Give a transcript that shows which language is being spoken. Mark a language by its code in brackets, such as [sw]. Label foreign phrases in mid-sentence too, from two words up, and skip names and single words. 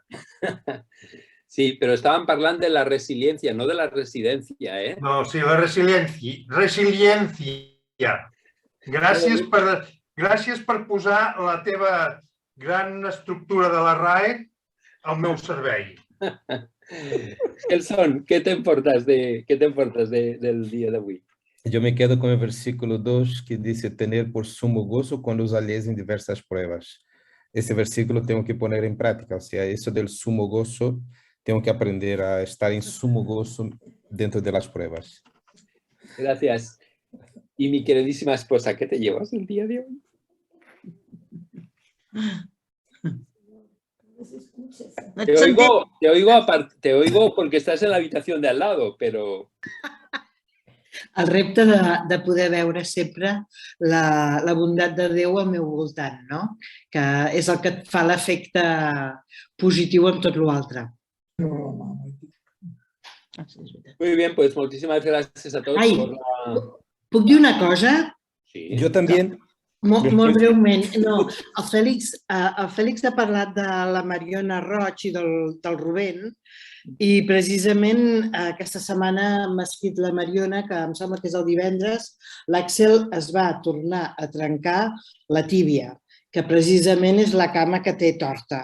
[ca] Sí, però estàvem parlant de la resiliència, no de la residència, eh? No, sí, la resiliència. Resiliència. Gràcies gràcies per posar la teva gran estructura de la RAE al meu servei. [es] Gelson, ¿qué te importas del día de hoy? Yo me quedo con el versículo 2 que dice tener por sumo gozo cuando os halléis en diversas pruebas. Ese versículo tengo que poner en práctica, o sea, eso del sumo gozo, tengo que aprender a estar en sumo gozo dentro de las pruebas. Gracias. Y mi queridísima esposa, ¿qué te llevas el día de hoy? Te oigo porque estás en la habitación de al lado, pero... [ca] El repte de poder veure sempre la bondat de Déu al meu voltant, no? Que és el que et fa l'efecte positiu en tot l'altre. [es] Muy bien, pues muchísimas gracias a todos. [ca] Ai, puc dir una cosa? Sí. Jo també. Molt breument. No, el Fèlix ha parlat de la Mariona Roig i del Rubén i precisament aquesta setmana m'ha escrit la Mariona, que em sembla que és el divendres, l'Àxel es va tornar a trencar la tíbia, que precisament és la cama que té torta.